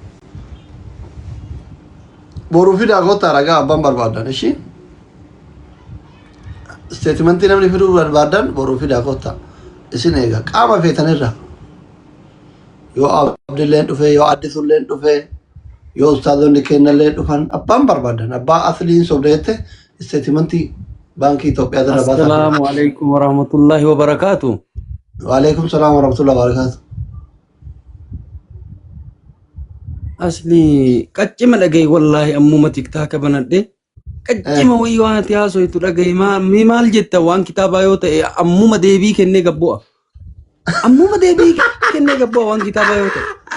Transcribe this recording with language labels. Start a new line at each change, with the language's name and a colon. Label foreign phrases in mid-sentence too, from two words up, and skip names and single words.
Oromo: boruu fidaa kottaa ragaa abbaan barbaadan ishi statementii namni fiduu barbaadan boruu fidaa kottaa isin eega qaama feetanirra yoo abdilleen dhufe yoo addisuulleen dhufe yoo ustaazonni kennallee dhufan abbaan barbaadan abbaa asliin sobdeette statementii baankii Itoophiyaa dara baata.
Arabic: السلام عليكم ورحمة الله وبركاته. وعليكم السلام ورحمة الله وبركاته.
Oromo: Asli qaccima dhagaye wallahi ammuma tiktaaka banadhe qaccima wayii waan ati haasoytu dhagaye maal jetta waan kitaabaa yoo ta'e ammuma deebii kennee gabbu'a. Ammuma deebii kennee gabbu'a waan kitaabaa yoo ta'e.